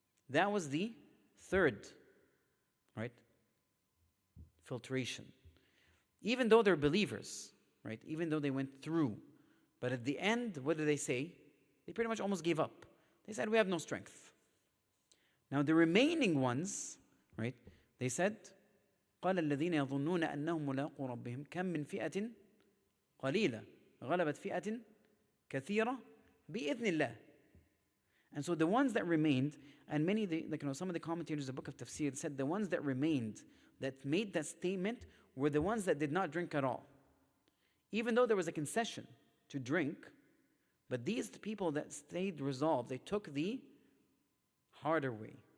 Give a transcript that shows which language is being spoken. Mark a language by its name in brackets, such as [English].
[English] That was the third, right, filtration. Even though they're believers, right, even though they went through, but at the end, what did they say? They pretty much almost gave up. They said, we have no strength. Now the remaining ones, right, they said, [Arabic] قال الذين يظنون أنهم ملاقو ربهم كم من فئة قليلة غلبت فئة كثيرة بإذن الله. [English] And so the ones that remained, and many, some of the commentators of the book of Tafsir said the ones that remained, that made that statement, were the ones that did not drink at all. Even though there was a concession to drink, but these people that stayed resolved, they took the harder way.